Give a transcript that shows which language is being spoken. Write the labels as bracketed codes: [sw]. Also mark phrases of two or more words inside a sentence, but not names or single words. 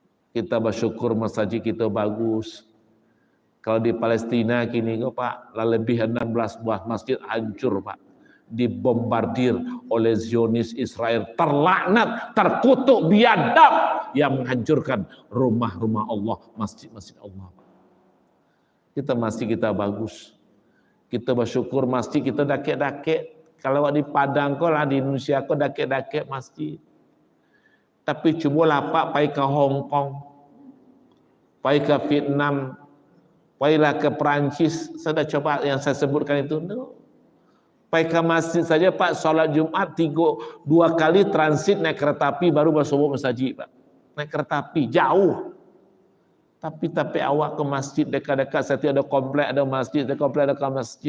[id] Kita bersyukur masjid kita bagus. Kalau di Palestina kini Pak, lebih 16 buah masjid hancur Pak. Dibombardir oleh Zionis Israel, terlaknat, terkutuk, biadab yang menghancurkan rumah-rumah Allah, masjid-masjid Allah. Masjid kita bagus. Kita bersyukur masjid kita dakek-dakek. Kalau di Padang kau lah, di Indonesia kau dakek-dakek masjid. Tapi coba [min] lapak pai ke Hong Kong, pai ke Vietnam, pailah ke Perancis. [id] Saya dah coba yang saya sebutkan itu. No. Pai ke masjid saja Pak, sholat Jumat 2 kali transit naik kereta api baru masuk masjid Pak. Naik kereta api jauh. Tapi awak ke masjid dekat-dekat, setiap ada komplek ada masjid, ada komplek ada masjid.